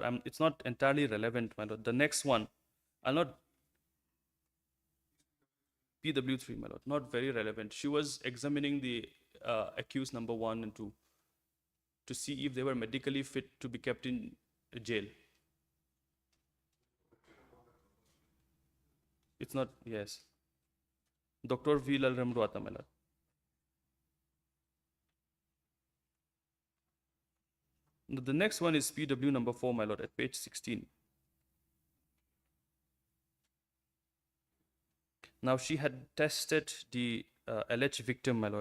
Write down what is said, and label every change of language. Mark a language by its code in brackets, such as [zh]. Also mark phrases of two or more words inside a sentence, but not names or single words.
[en] It's not entirely relevant, my lord. The next one, I'll not, PW3, my lord, not very relevant. She was examining the accused number 1 and 2 to see if they were medically fit to be kept in jail. It's not, yes. Dr. V. Lalram Ruata, my lord. The next one is PW number 4, my lord, at page 16. Now, she had tested the alleged victim, my lord.